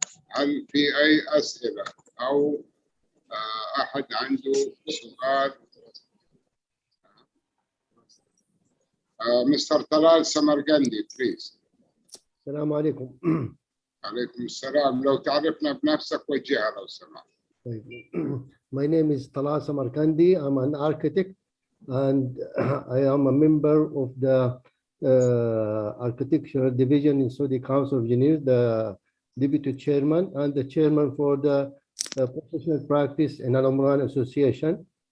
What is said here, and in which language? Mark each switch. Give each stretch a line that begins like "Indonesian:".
Arabic: هل في أي أسئلة أو أحد عنده سؤال؟ Mr.
English: Talal Samarkandi, please.
Arabic: السلام عليكم. عليكم السلام. لو تعرفنا بنفسك وجهها لو سمحت.
English: My name is Talal Samarkandi. I'm an architect and I am a member of the architectural division in Saudi Council of Engineers, the deputy chairman and the chairman for the professional practice in Al Umrah Association.